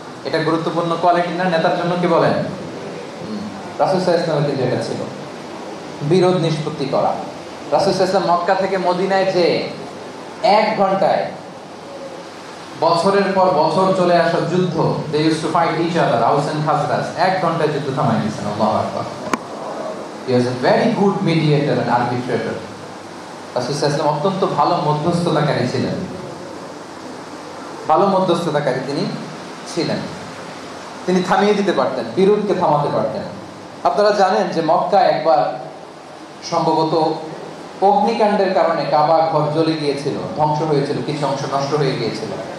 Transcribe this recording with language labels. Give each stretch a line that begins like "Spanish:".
Bangla: এটা গুরুত্বপূর্ণ কোয়ালিটি না নেতার জন্য? কি বলেন? রাসূল সাল্লাল্লাহু আলাইহি ওয়াসাল্লামের কিন্তু এটা ছিল, বিরোধ নিষ্পত্তি করা। রাসূল সাল্লাল্লাহু আলাইহি ওয়াসাল্লাম মক্কা থেকে মদিনায় যে 1 ঘন্টায় বছরের পর বছর চলে আসা যুদ্ধ,
English: they used to fight each other,
Bangla: আউস এন্ড খাজরাজ, 1 ঘন্টায় যুদ্ধ থামাই দিয়েছেন। আল্লাহু আকবার।
English: He was a very good mediator and arbitrator.
Bangla: রাসূল সাল্লাল্লাহু আলাইহি ওয়াসাল্লাম অত্যন্ত ভালো মধ্যস্থতাকারী ছিলেন, ভালো মধ্যস্থতাকারী তিনি ছিলেন। তিনি থামিয়ে দিতে পারতেন, বিরোধকে থামাতে পারতেন। আপনারা জানেন যে মক্কায় একবার সম্ভবত অগ্নিকাণ্ডের কারণে কাবা ঘর জ্বলে গিয়েছিল, ধ্বংস হয়েছিল, কিছু অংশ নষ্ট হয়ে গিয়েছিল।